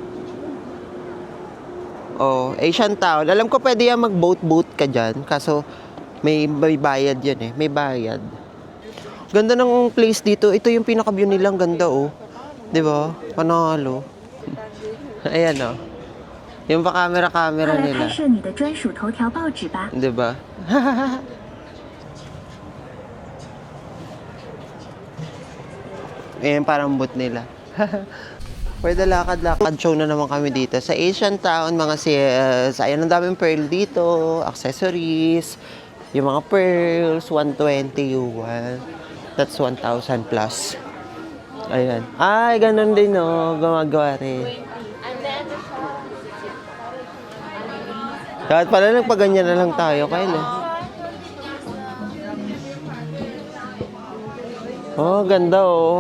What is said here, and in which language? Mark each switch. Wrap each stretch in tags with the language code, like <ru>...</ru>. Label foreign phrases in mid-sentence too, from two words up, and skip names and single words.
<tl>Oh, Asian Town. Alam ko pwede yan mag-boat ka dyan. Kaso, may bayad yan eh. May bayad. Ganda ng place dito. Ito yung pinaka-view nilang ganda, oh. 'Di ba? Panalo. Ayan, oh. Yung pa camera nila.</tl> <zh>摄你的专属头条报纸吧。</zh> <tl>'Di ba? Ayan, parang boot nila. Pwede lakad-lakad show na naman kami dito. Sa Asian Town, mga sis. Ayan, ang daming pearl dito. Accessories. Yung mga pearls, 120 yuan.</tl> <en>That's 1,000 plus.</en> <tl>Ayan. Ay, ganun din, no. Gumagawa rin. Kahit pala nagpaganyan na lang tayo, Kyle. Oh, ganda, oh.</tl>